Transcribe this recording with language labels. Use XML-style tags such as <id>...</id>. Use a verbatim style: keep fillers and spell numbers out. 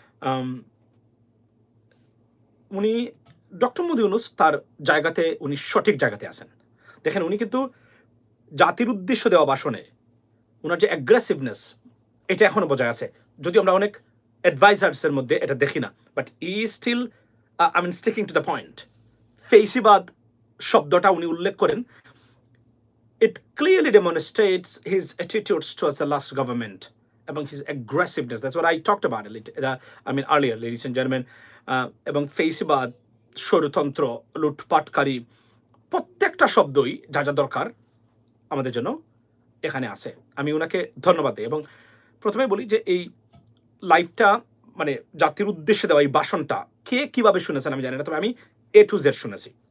<bn>আম, উনি ডক্টর মোদী ইউনুস তার জায়গাতে, উনি সঠিক জায়গাতে আছেন। দেখেন, উনি কিন্তু জাতির উদ্দেশ্য দেওয়া ভাষণে ওনার যে অ্যাগ্রেসিভনেস, এটা এখনো বজায় আছে, যদিও আমরা অনেক অ্যাডভাইজার্সের মধ্যে এটা দেখি না,</bn> <en>But I still I mean sticking to the point.</en> <bn>ফেসিবাদ শব্দটা উনি উল্লেখ করেন,</bn> <en>it clearly demonstrates his attitudes towards the last government among his aggressiveness. That's what I talked about a little, uh, I mean earlier, ladies and gentlemen.</en> <bn>Uh, এবং ফেসিবাদ, ষড়যন্ত্র, লুটপাটকারী, প্রত্যেকটা শব্দই যা যা দরকার আমাদের জন্য এখানে আছে। আমি ওনাকে ধন্যবাদ দিই। এবং প্রথমে বলি যে এই লাইভটা, মানে জাতির উদ্দেশ্যে দেওয়া এই ভাষণটা কে কিভাবে শুনেছেন আমি জানি না, তবে আমি এ টু জেড শুনেছি।</bn>